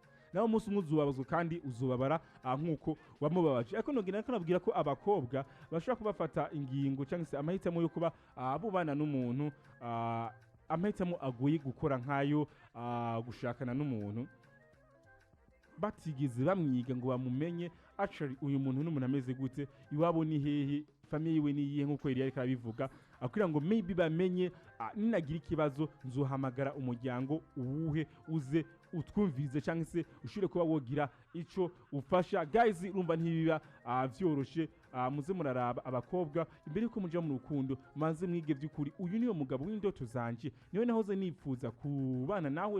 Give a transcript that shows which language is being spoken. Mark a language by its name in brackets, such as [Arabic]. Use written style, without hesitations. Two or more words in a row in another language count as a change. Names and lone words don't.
[Rundi] Nawe umunsi umwe uzubabazwa kandi uzubabara nkuko wamubabaje. Ariko nogena kanabwira ko abakobwa bashobora kubafata ingingo cyangwa se amahitamo yo kuba bubana n'umuntu amahitamo agoye gukora nkayo gushakana n'umuntu batigeze bamwiga ngo bamumenye actually uyu muntu n'umuntu ameze gute, iwabo ni hehe, famille yiwe ni yihe nkuko yari ariko abivuga, akira ngo maybe bamenye ninagira ikibazo nzohamagara umuryango uwuhe uze utwumvirize cyangwa se ushire kuba wogira ico ufasha. Guys urumva ntibiba vyoroshe. Muze muraraba abakobwa imbere yuko muja mu rukundo manze mwige vy'ukuri uyu niyo mugabo w'indoto zanje, niwe nahoze nipfuza kubana nawe.